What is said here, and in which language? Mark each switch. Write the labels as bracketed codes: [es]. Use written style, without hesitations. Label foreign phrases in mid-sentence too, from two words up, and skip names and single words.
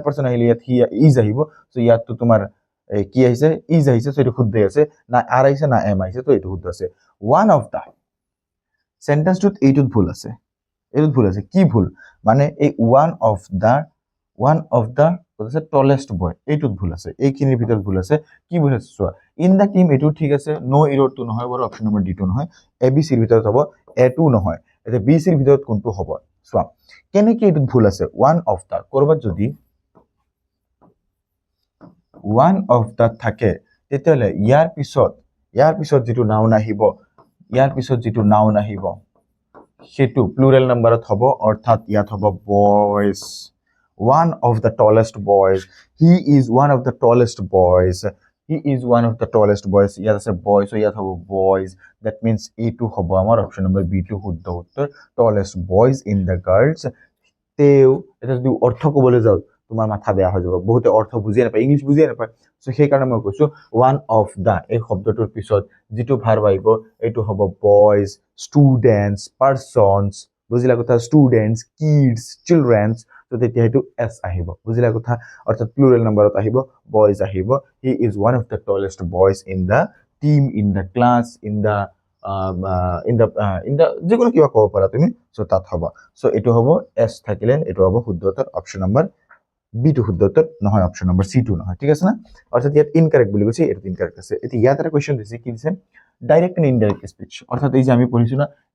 [as] পাৰ্চন আহিলে ইয়াত [en] he is [as] আহিব চ' ইয়াততো তোমাৰ কি আহিছে ইজ আহিছে চ' এইটো শুদ্ধই আছে না আৰ আহিছে না এম আহিছে ত' এইটো শুদ্ধ আছে [en] one of the sentenceটোত [as] এইটোত ভুল আছে কি ভুল মানে এই [en] one of the tallest boy [as] এইটোত ভুল আছে এইখিনিৰ ভিতৰত ভুল আছে কি ভুল আছে চোৱা [en] in the team [as] এইটো ঠিক আছে [en] no errorটো [as] নহয় বাৰু [en] option number [as] ডিটো নহয় এ বি চিৰ ভিতৰত হ'ব এটো নহয় এতিয়া বি চিৰ ভিতৰত কোনটো হ'ব চোৱা কেনেকৈ এইটোত ভুল আছে [en] one of the [as] ক'ৰবাত যদি [en] one of the [as] থাকে তেতিয়াহ'লে ইয়াৰ পিছত যিটো নাউন আহিব সেইটো [en] plural numberত [as] হ'ব অৰ্থাৎ ইয়াত হ'ব বয়জ [en] one of the tallest boys he is one of the tallest boys [as] ইয়াত আছে [en] boy so [as] ইয়াত হ'ব boys that means এইটো হ'ব আমাৰ [en] option number [as] বি টো শুদ্ধ উত্তৰ [en] tallest boys in the girls [as] তেও এটা যদি অৰ্থ ক'বলৈ যাওঁ তোমাৰ মাথা বেয়া হৈ যাব বহুতে অৰ্থ বুজিয়ে নাপায় ইংলিছ বুজিয়ে নাপায় চ' সেইকাৰণে মই কৈছোঁ [en] one of the [as] এই শব্দটোৰ পিছত যিটো ভাৰ্ব আহিব এইটো হ'ব [en] boys students persons [as] বুজিলা কথা [en] students kids childrens [as] ত' তেতিয়া সেইটো এছ আহিব বুজিলা কথা অৰ্থাৎ [en] plural numberত [as] আহিব বয়জ আহিব [en] he is one of the tallest boys in the team in the class in the [as] যিকোনো কিবা ক'ব পাৰা তুমি চ' তাত হ'ব চ' এইটো হ'ব এছ থাকিলে এইটো হ'ব শুদ্ধ উত্তৰ [en] option number [as] বি টো শুদ্ধ উত্তৰ নহয় [en] option number [as] চি টো নহয় ঠিক আছে না অৰ্থাৎ ইয়াত ইনকাৰেক্ট বুলি কৈছে এইটো ইনকাৰেক্ট আছে এতিয়া ইয়াত এটা কুৱেশ্যন দিছে কি দিছে [en] direct and indirect speech [as] অৰ্থাৎ এই যে আমি পঢ়িছোঁ না